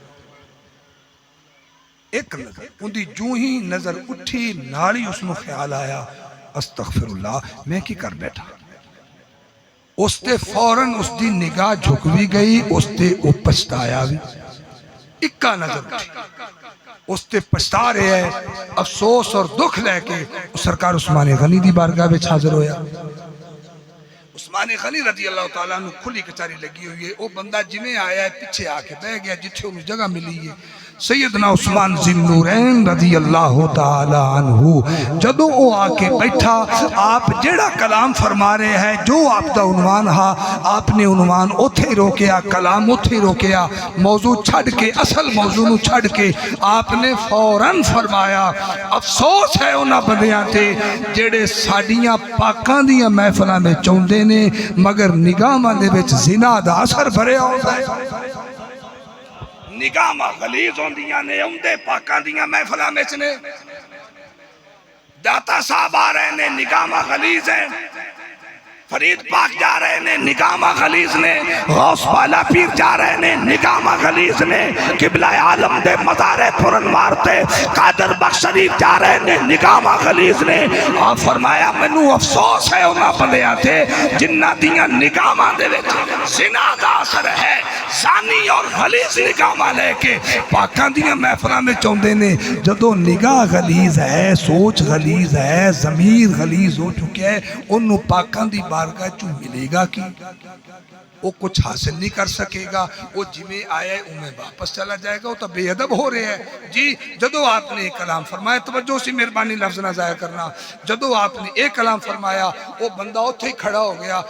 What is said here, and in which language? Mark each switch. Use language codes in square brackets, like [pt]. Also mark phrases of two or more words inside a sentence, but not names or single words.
[pa] ایک نظر ان دی جو ہی نظر اٹھی نالی اس نو خیال آیا [ar] استغفر اللہ [pa] میں کی کر بیٹھا. اس تے فوراً اس دی نگاہ جھکوی گئی, اس تے او پچھتایا بھی. اکا نظر اٹھی اس تے [ur] پچھتا رہے ہے افسوس اور دکھ لے کے [pa] سرکار عثمان غنی دی بارگاہ وچ حاضر ہویا. عثمان غنی [ar] رضی اللہ تعالیٰ عنہ [pa] کھلی کچاری لگی ہوئی ہے. وہ بندہ جنہیں آیا ہے پیچھے آ کے بہ گیا جتھے انہوں جگہ ملی ہے. سیدنا عثمان ذی النورین [ar] رضی اللہ تعالیٰ عنہ [pa] جدو وہ آ کے بیٹھا آپ جیڑا کلام فرما رہے ہیں جو آپ دا عنوان ہا آپ نے عنوان اتھے روکیا کلام اتھے روکیا موضوع چھڑ کے اصل موضوع نو چھڑ کے آپ نے فوراً فرمایا افسوس ہے انہاں بندیاں تے جیڑے ساڑیاں پاکاں دیاں محفلاں میں چوندے نے مگر نگاہاں دے وچ زنا دا اثر بھریا ہوتا ہے. نگاہاں غلیظ ہوندیاں نے اوندے پاکاں دیاں محفلاں وچ نے. داتا صاحب آ رہے نے نگاہاں غلیظ ہیں, فرید پاک جا رہے نے نگاہاں غلیظ نے, غوث بالا پیر جا رہے نے نگاہاں غلیظ نے, قبلہ عالم دے مزار پرانوار تے قادر بخش شریف جا رہے نے نگاہاں غلیظ نے. آپ فرمایا مینوں افسوس ہے انہاں بندیاں تے جنہاں دیاں نگاہاں دے وچ زنا دا اثر ہے. زانی اور غلیظ نگاہاں لے کے پاکاں دیاں محفلاں میں چوندے نے. جدو نگاہ غلیظ ہے, سوچ غلیظ ہے, ضمیر غلیظ ہو چکے ہے, انہوں پاکاں دی بارگاہ چوں ملے گا کی [ur] وہ کچھ حاصل نہیں کر سکے گا. وہ جمیں آیا ہے انہیں واپس چلا جائے گا, وہ تو بے ادب ہو رہے ہیں. [pa] جی جدو آپ نے ایک کلام فرمایا, توجہ سی مہربانی لفظ نہ ضائع کرنا, جدو آپ نے ایک کلام فرمایا وہ بندہ اتھے ہی کھڑا ہو گیا.